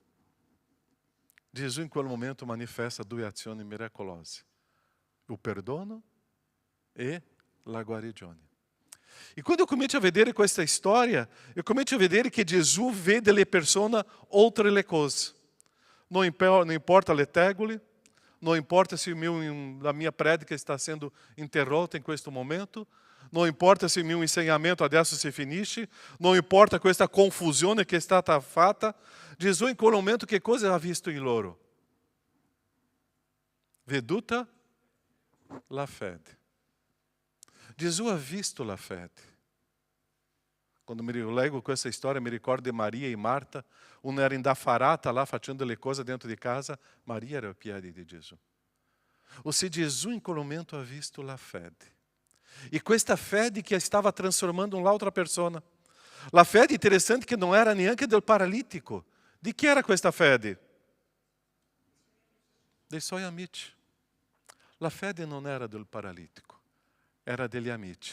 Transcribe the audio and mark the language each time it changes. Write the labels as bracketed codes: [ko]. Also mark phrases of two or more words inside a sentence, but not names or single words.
[it] Gesù in quel momento manifesta due azioni miracolose: il perdono e la guarigione. E quando eu comincio a vedere questa storia, eu comincio a vedere che Gesù vê delle persone oltre le cose. Non importa le tegole, non importa se [pt] a minha prédica está sendo [it] interrotta in questo momento, non importa se il mio insegnamento adesso si finisce, non importa questa confusione che è stata fatta. Gesù in quel momento che cosa ha visto in loro? Veduta la fede. Gesù ha visto la fede. Quando mi leggo questa storia mi ricordo di Maria e Marta. Una era indafarata lá facendo le cose dentro di casa. Maria era ai piedi di Gesù. [pt] Ou seja, [it] Gesù in quel momento ha visto la fede. E questa fede che stava transformando un'altra persona. La fede interessante che non era neanche del paralitico. Di chi era questa fede? Dei suoi amici. La fede non era del paralitico, era degli amici.